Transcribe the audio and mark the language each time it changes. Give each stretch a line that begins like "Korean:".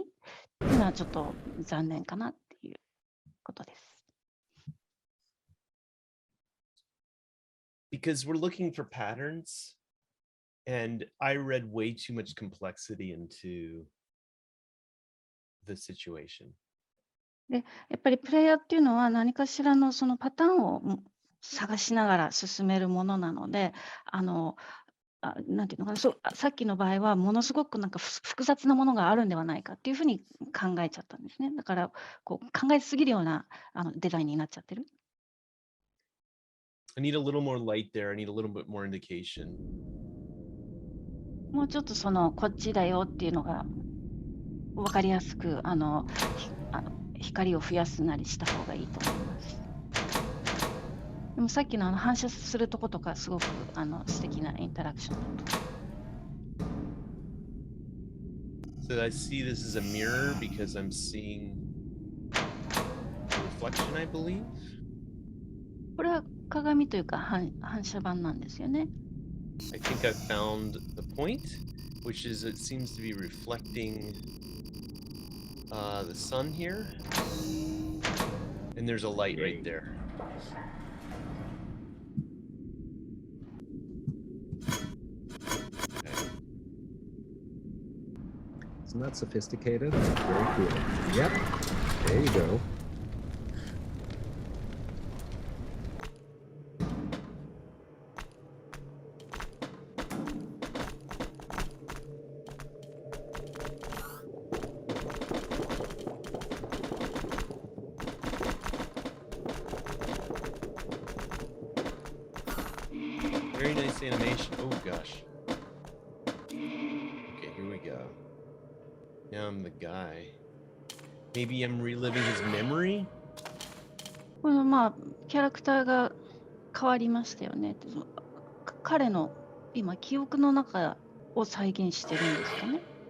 Japanese: っていうのはちょっと残念かなっていうことです。
English: Because we're looking for patterns, and I read way too much complexity into the situation.
Japanese: で、やっぱりプレイヤーっていうのは何かしらのそのパターンを探しながら進めるものなので、なんていうのかな、さっきの場合はものすごくなんか複雑なものがあるんではないかっていうふうに考えちゃったんですね。だからこう考えすぎるようなデザインになっちゃってる。
English: I need a little more light there. I need a little bit more indication.
Japanese: もうちょっとこっちだよっていうのが分かりやすく光を増やすなりした方がいいと思います。でもさっきの反射するとことかすごく素敵なインタラクションだと。
English: So I see this as a mirror because I'm seeing a reflection, I believe.
Japanese: これは鏡というか反射板なんですよね。
English: I think I found the point, which is it seems to be reflecting the sun here, and there's a light right there. Isn't that sophisticated? Very cool. Yep. There you go. Very nice animation. Oh gosh. Okay, here we go. Now I'm the guy. Maybe I'm reliving his memory?
Japanese: このキャラクターが変わりましたよね。彼の今記憶の中を再現してるんですかね。